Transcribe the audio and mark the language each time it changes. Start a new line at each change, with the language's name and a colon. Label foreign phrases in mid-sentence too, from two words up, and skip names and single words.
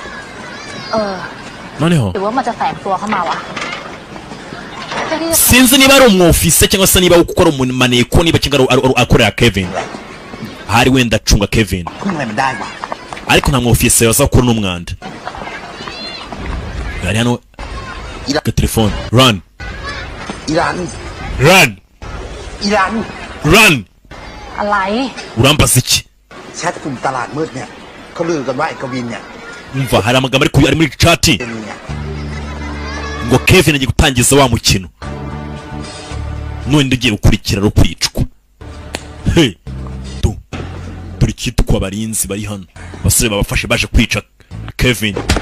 Kinyarwanda: noneho sinzi niba ari umwofise cyangwa se niba ukora umuneko niba cyangwa akorera Kevin hari wenda acunga Kevin ariko nta mwofise yaza gukora n'umwanda yari hano ka telefone run
Thai: อะไร
Kinyarwanda: urambaza iki
Thai: แชทกลุ่มตลาดมืดเนี่ยเขาลือกันว่าไอ้กวินเนี่ย
Kinyarwanda: umva hari amagambo ari muri chat ngo Kevin agiye gutangiza wa mukino none ndigiye gukurikira ro kwicwa hey turi kitwa barinzi bari hano basore babafashe baje kwica Kevin